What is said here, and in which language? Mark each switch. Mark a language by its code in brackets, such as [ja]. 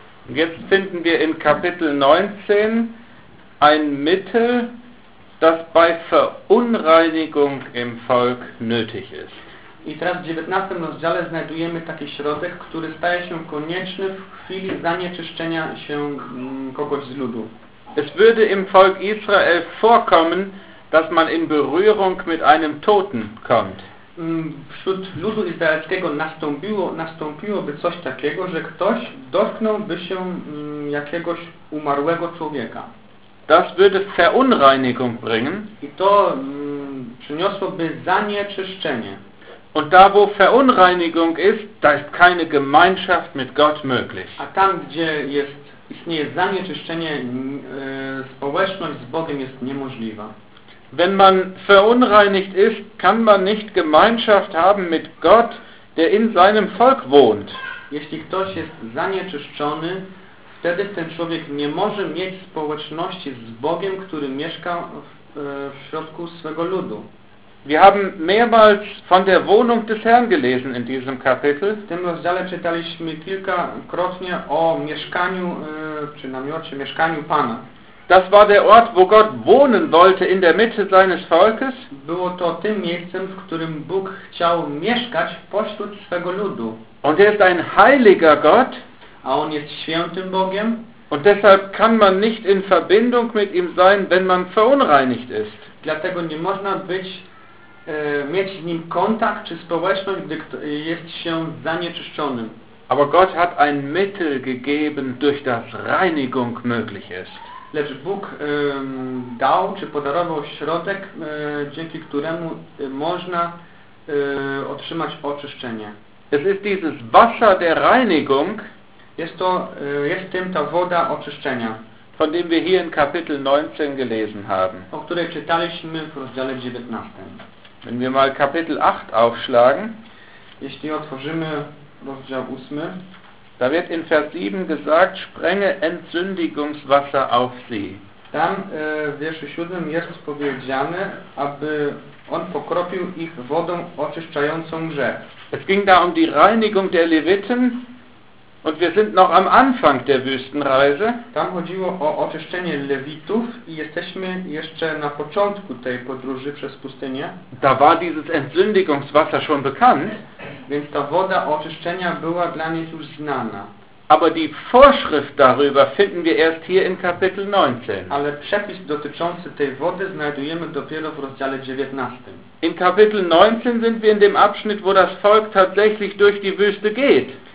[de] Jetzt finden wir in Kapitel 19 ein Mittel, das bei Verunreinigung im Volk nötig ist. [pl] I teraz w 19 rozdziale znajdujemy taki środek, który staje się konieczny w chwili zanieczyszczenia się kogoś z ludu. [de] Es würde im Volk Israel vorkommen, dass man in Berührung mit einem Toten kommt. [pl] Wśród ludu izraelskiego nastąpiłoby coś takiego, że ktoś dotknąłby się jakiegoś umarłego człowieka. [de] Das würde Verunreinigung bringen. [pl] I to przyniosłoby zanieczyszczenie. [de] Und da, wo Verunreinigung ist, da ist keine Gemeinschaft mit Gott möglich. [pl] A tam, gdzie istnieje zanieczyszczenie, społeczność z Bogiem jest niemożliwa. [de] Wenn man verunreinigt ist, kann man nicht Gemeinschaft haben mit Gott, der in seinem Volk wohnt. [pl] Jeśli ktoś jest zanieczyszczony, wtedy ten człowiek nie może mieć społeczności z Bogiem, który mieszka w środku swego ludu. [de] Wir haben mehrmals von der Wohnung des Herrn gelesen in diesem Kapitel. [pl] W tym rozdziale czytaliśmy kilkakrotnie o mieszkaniu, czy namiocie, mieszkaniu Pana. [de] Das war der Ort, wo Gott wohnen wollte in der Mitte seines Volkes. [pl] Było to tym miejscem, w którym Bóg chciał mieszkać pośród swego ludu. [de] Und er ist ein heiliger Gott. [pl] A On jest świętym Bogiem. [de] Und deshalb kann man nicht in Verbindung mit ihm sein, wenn man verunreinigt ist. [pl] Dlatego nie można być, mieć z nim kontakt czy społeczność, gdy jest się zanieczyszczonym. [de] Aber Gott hat ein Mittel gegeben, durch das Reinigung möglich ist. [pl] Lecz Bóg dał czy podarował środek, dzięki któremu można otrzymać oczyszczenie. [de] Es ist dieses Wasser der Reinigung, [pl] jest tym ta woda oczyszczenia, [de] von dem wir hier in Kapitel 19 gelesen haben. [pl] O której czytaliśmy w rozdziale 19. [de] Wenn wir mal Kapitel 8 aufschlagen, [pl] jeśli otworzymy rozdział 8, [de] da wird in Vers 7 gesagt, sprenge Entsündigungswasser auf sie. [pl] Tam w wierszu 7 jest powiedziane, aby on pokropił ich wodą oczyszczającą grzech. [de] Es ging da um die Reinigung der Leviten und wir sind noch am Anfang der Wüstenreise. [pl] Tam chodziło o oczyszczenie Lewitów i jesteśmy jeszcze na początku tej podróży przez pustynię. [de] Da war dieses Entsündigungswasser schon bekannt. [pl] Więc ta woda oczyszczenia była dla nich już znana. [de] Aber die Vorschrift darüber finden wir erst hier in Kapitel 19. [pl] Ale przepis dotyczący tej wody znajdujemy dopiero w rozdziale 19. [de] In Kapitel 19 sind wir in dem Abschnitt, wo das Volk tatsächlich durch die Wüste geht.